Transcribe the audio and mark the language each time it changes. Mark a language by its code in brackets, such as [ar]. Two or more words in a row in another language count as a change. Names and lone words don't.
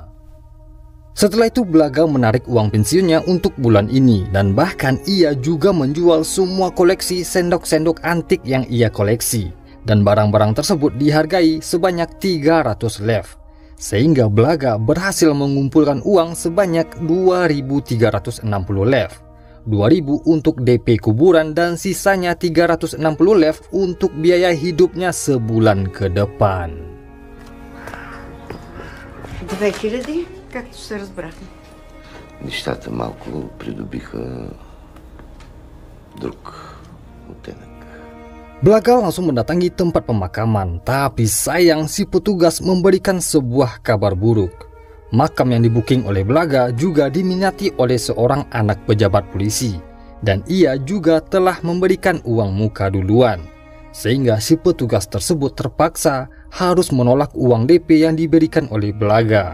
[id] Setelah itu Blaga menarik uang pensiunnya untuk bulan ini, dan bahkan ia juga menjual semua koleksi sendok-sendok antik yang ia koleksi, dan barang-barang tersebut dihargai sebanyak 300 lev, sehingga Blaga berhasil mengumpulkan uang sebanyak 2.360 lev, 2.000 untuk DP kuburan dan sisanya 360 lev untuk biaya hidupnya sebulan ke depan. [bg] 2000? Както се разбрахме. Нещата малко придобиха друг оттенък. [id] Blaga langsung mendatangi tempat pemakaman, tapi sayang si petugas memberikan sebuah kabar buruk. Makam yang dibuking oleh Blaga juga diminati oleh seorang anak pejabat polisi, dan ia juga telah memberikan uang muka duluan, sehingga si petugas tersebut terpaksa harus menolak uang DP yang diberikan oleh Blaga.